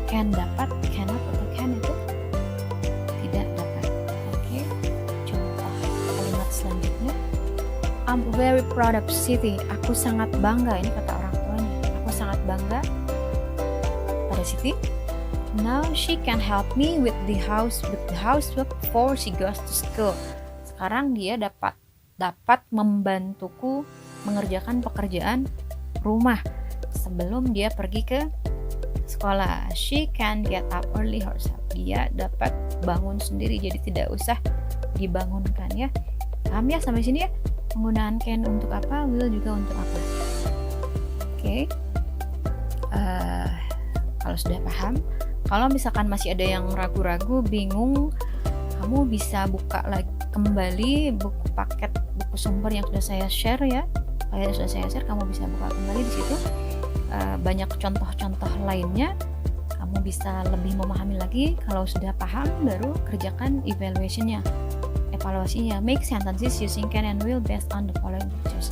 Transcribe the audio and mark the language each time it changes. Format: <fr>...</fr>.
<id>Can dapat, cannot atau can itu tidak dapat. Oke, contoh kalimat selanjutnya,</id> <en>I'm very proud of Siti.</en> <id>Aku sangat bangga, ini kata orang tuanya. Aku sangat bangga pada Siti.</id> <en>Now she can help me with the housework before she goes to school.</en> <id>Sekarang dia dapat membantuku mengerjakan pekerjaan rumah sebelum dia pergi ke sekolah.</id> <en>She can get up early herself.</en> <id>Dia dapat bangun sendiri, jadi tidak usah dibangunkan ya. Paham ya sampai sini ya? Penggunaan can untuk apa, will juga untuk apa. Oke. Kalau sudah paham, kalau misalkan masih ada yang ragu-ragu, bingung, kamu bisa buka lagi kembali buku sumber yang sudah saya share ya. Kayak sudah saya share, kamu bisa buka kembali di situ. Banyak contoh-contoh lainnya. Kamu bisa lebih memahami lagi. Kalau sudah paham, baru kerjakan evaluasinya.</id> <en>Make sentences using can and will based on the following pictures.</en>